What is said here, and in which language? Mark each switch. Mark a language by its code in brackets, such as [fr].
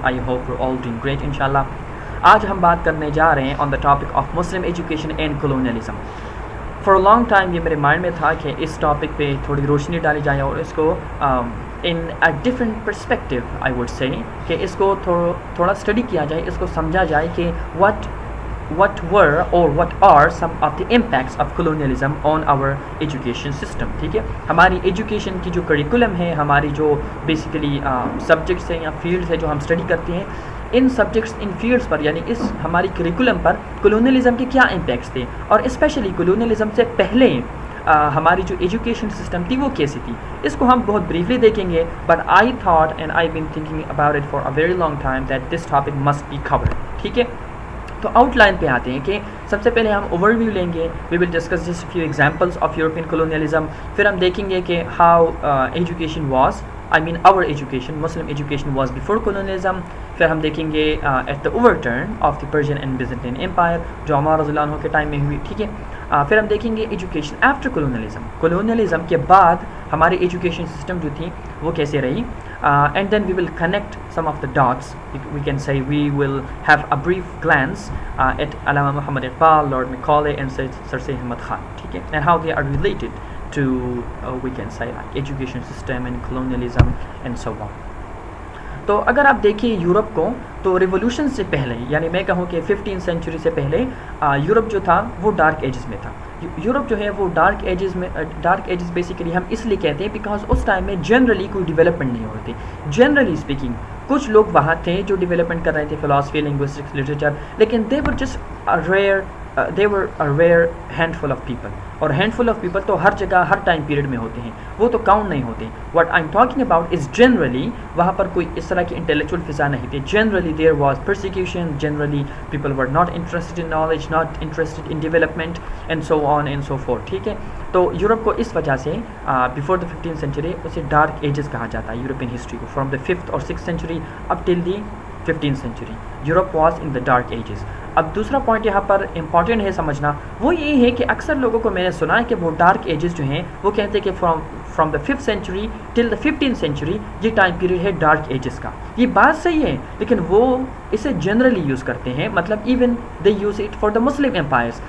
[en] I hope we're all doing great inshallah. [ur] آج ہم بات کرنے جا رہے ہیں [en] on the topic of Muslim education and colonialism. For a long time [ur] یہ میرے مائنڈ میں تھا کہ اس ٹاپک پہ تھوڑی روشنی ڈالی جائے اور اس کو [en] in a different perspective I would say [ur] کہ اس کو تھوڑا اسٹڈی کیا جائے, اس کو سمجھا جائے کہ [en] what were or what are some of the impacts of colonialism on our education system. [ur] ٹھیک ہے, ہماری ایجوکیشن کی جو کریکولم ہے, ہماری جو بیسیکلی سبجیکٹس ہیں یا فیلڈس ہیں جو ہم اسٹڈی کرتے ہیں, ان سبجیکٹس ان فیلڈس پر یعنی اس ہماری کریکولم پر کلونیلزم کے کیا امپیکٹس تھے, اور اسپیشلی کلونیلزم سے پہلے ہماری جو ایجوکیشن سسٹم تھی وہ کیسی تھی. اس کو ہم بہت بریفلی دیکھیں گے, [en] But I thought and I been thinking about it for a very long time that this topic must be covered. [ur] ٹھیک ہے, تو آؤٹ لائن پہ آتے ہیں کہ سب سے پہلے ہم اوور ویو لیں گے. [en] We will discuss just few examples of European colonialism. [ur] پھر ہم دیکھیں گے کہ [en] How education was, I mean our education, Muslim education was before colonialism. [ur] پھر ہم دیکھیں گے [en] at the overturn of the Persian and Byzantine Empire [ur] جو عمر رضی اللہ عنہ کے ٹائم میں ہوئی. ٹھیک ہے, پھر ہم دیکھیں گے ایجوکیشن [en] after colonialism, [ur] colonialism کے بعد ہماری ایجوکیشن سسٹم جو تھی وہ کیسے رہی. [en] And then we will connect some of the dots. We can say we will have a brief glance at Allama Muhammad Iqbal, Lord Macaulay and Sir Syed Ahmad Khan. [ur] ٹھیک ہے, [en] and how they are related to we can say like education system and colonialism and so on. [ur] تو اگر آپ دیکھیں Europe کو, تو revolution سے پہلے یعنی میں کہوں کہ 15 سینچری سے پہلے یورپ جو تھا وہ ڈارک ایجز میں تھا. یورپ جو ہے وہ ڈارک ایجز بیسیکلی ہم اس لیے کہتے ہیں بیکاز اس ٹائم میں جنرلی کوئی ڈیولپمنٹ نہیں ہوتی. جنرلی اسپیکنگ کچھ لوگ وہاں تھے جو ڈیولپمنٹ کر رہے تھے, فلاسفی, لنگوسٹکس, لٹریچر, لیکن [en] they were just a rare handful of people. [ur] اور [en] handful of people [ur] تو ہر جگہ ہر ٹائم پیریڈ میں ہوتے ہیں, وہ تو کاؤنٹ نہیں ہوتے. [en] what I'm talking about is generally [ur] وہاں پر کوئی اس طرح کی انٹلیکچوئل فضا نہیں تھی. [en] generally there was persecution, generally people were not interested in knowledge, not interested in development and so on and so forth. [ur] ٹھیک ہے, تو یورپ کو اس وجہ سے [en] before the 15th century [ur] اسے ڈارک ایجز کہا جاتا ہے یورپین ہسٹری کو. [en] from the 5th or 6th century up till the 15th century Europe was in the dark ages. [ur] اب دوسرا پوائنٹ یہاں پر امپورٹنٹ ہے سمجھنا, وہ یہ ہے کہ اکثر لوگوں کو میں نے سنا ہے کہ وہ ڈارک ایجز جو ہیں وہ کہتے ہیں کہ [en] from the 5th century till the 15th century [ur] یہ ٹائم پیریڈ ہے ڈارک ایجز کا. یہ بات صحیح ہے, لیکن وہ اسے جنرلی یوز کرتے ہیں, مطلب [en] Even they use it for the Muslim empires.